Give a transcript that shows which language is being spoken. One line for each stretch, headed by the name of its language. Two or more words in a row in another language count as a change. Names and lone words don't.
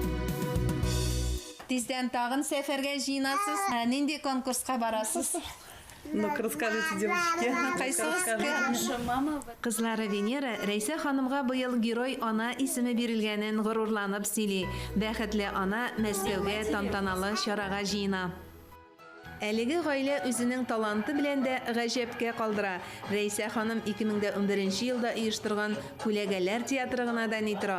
Tatar: Тиздән тагын сәфәргә җыенасыз. Нинди конкурска барасыз?
Russian: Ну-ка, расскажите, девочки. Наша мама.
Tatar: Кызлары Венера Рәйсә ханымга быел герой ана исеме бирелгәнен горурланып сөйли. Бәхетле ана Мәскәүгә тантаналы чарага җыена. Әлеге гаилә үзенең таланты белән дә гаҗәпкә калдыра. Рәйсә ханым 2011 елда оештырган Күләгәләр театры гына да ни тора.